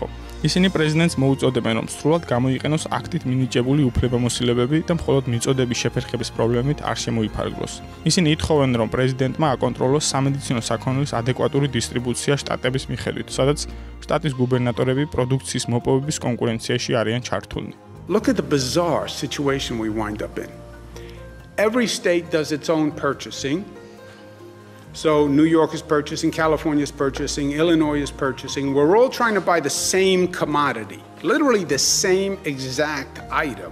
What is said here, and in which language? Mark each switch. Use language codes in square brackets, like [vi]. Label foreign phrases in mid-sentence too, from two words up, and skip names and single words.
[ka] ისინი პრეზიდენტს მოუწოდებენ, რომ სრულად გამოიყენოს აქტით მინიჭებული უფლებამოსილებები და მხოლოდ მიწოდების შეფერხების პრობლემით არ შემოიფარგლოს. ისინი ითხოვენ, რომ პრეზიდენტმა აკონტროლოს სამედიცინო საქონლის ადეკვატური დისტრიბუცია შტატების მიხედვით, სადაც შტატის გუბერნატორები პროდუქციის მოპოვების კონკურენციაში არიან ჩართულნი. [en] Look at the bizarre situation we wind up in. Every state does its own purchasing. So New York is purchasing, California is purchasing, Illinois is purchasing. We're all trying to buy the same commodity, literally the same exact item.